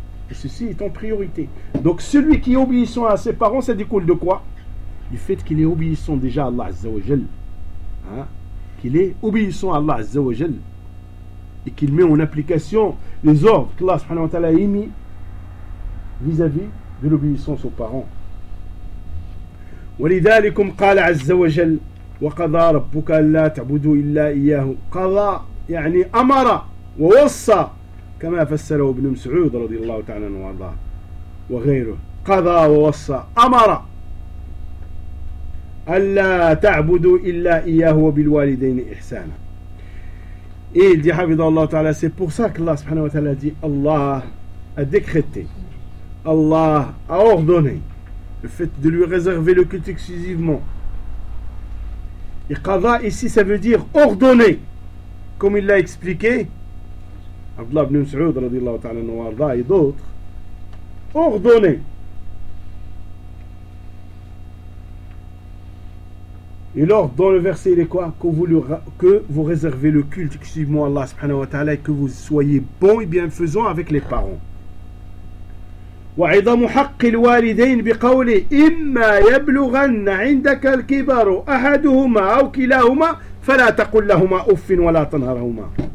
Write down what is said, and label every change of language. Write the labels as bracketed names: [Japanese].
[French] Et ceci est en priorité. Donc celui qui est obéissant à ses parents, ça découle de quoi? Du fait qu'il est obéissant déjà à Allah Azza wa Jal. Hein? Qu'il est obéissant à Allah Azza wa Jal. Et qu'il met en application les ordres qu'Allah subhanahu wa ta'ala a émis vis-à-vis de l'obéissance aux parents. [Arabic] ولذلكم قال عز وجل وقضى ربك ألا تعبدوا إلا إياه قضى يعني أمر ووصى كما فسره ابن مسعود رضي الله تعالى عنه وارضاه وغيره قضى ووصى أمر ألا تعبدوا إلا إياه وبالوالدين إحسانا. [French] Et il dit, Habibullah Ta'ala, c'est pour ça qu'Allah subhanahu wa ta'ala dit, Allah a décrété, Allah a ordonné le fait de lui réserver le culte exclusivement. Et qadha ici, ça veut dire ordonné, comme il l'a expliqué, Abdullah ibn Mas'ud, radiallahu ta'ala, nouarda, et d'autres, ordonné. Et l'ordre dans le verset, il est quoi? Que vous réservez le culte exclusivement à Allah subhanahu wa ta'ala et que vous soyez bon et bienfaisant avec les parents. [Arabic] وعظم حق الوالدين بقوله إما يبلغن عندك الكبار أحدهما أو كلاهما فلا تقل لهما أف ولا تنهرهما.